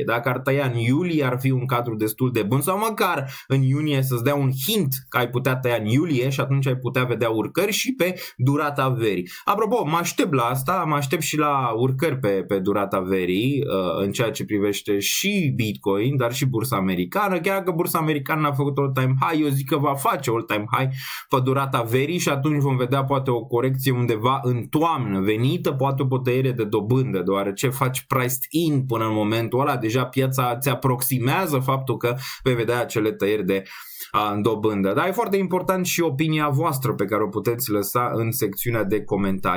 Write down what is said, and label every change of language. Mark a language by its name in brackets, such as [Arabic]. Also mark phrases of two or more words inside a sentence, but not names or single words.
[Romanian] Dacă ar tăia în iulie, ar fi un cadru destul de bun, sau măcar în iunie să-ți dea un hint că ai putea tăia în iulie și atunci ai putea vedea urcări și pe durata verii. Apropo, mă aștept la asta, mă aștept și la urcări pe durata verii în ceea ce privește și Bitcoin, dar și bursa americană. Chiar că bursa americană a făcut [English] all-time high, [Romanian] eu zic că va face [English] all-time high [Romanian] pe durata verii și atunci vom vedea poate o corecție undeva în toamnă venită, poate o potăiere de dobândă, deoarece faci [English] priced in [Romanian] până în momentul ăla, deja piața ți aproximează faptul că vei vedea acele tăieri de dobândă. Dar e foarte important și opinia voastră pe care o puteți lăsa în secțiunea de comentarii.